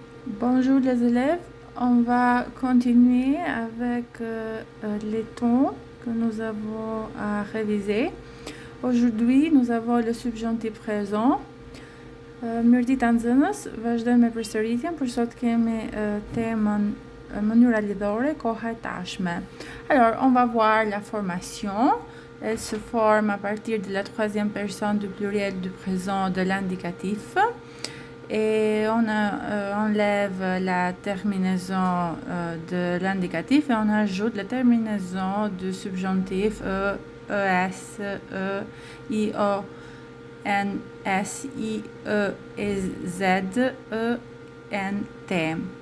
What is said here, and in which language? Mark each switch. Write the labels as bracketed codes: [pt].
[fr] Bonjour les élèves, on va continuer avec les tons que nous avons à réviser. Aujourd'hui, nous avons le subjonctif présent. [sq] Mirë ditë nxënës, vazhdojmë me përsëritjen, për sot kemi temën mënyra lidhore, koha e tashme. [fr] Alors, on va voir la formation. Elle se forme à partir de la troisième personne du pluriel du présent de l'indicatif. Et on enlève la terminaison de l'indicatif et on ajoute la terminaison du subjonctif e, es, e, io, n, s, i, e, z, e, n, t.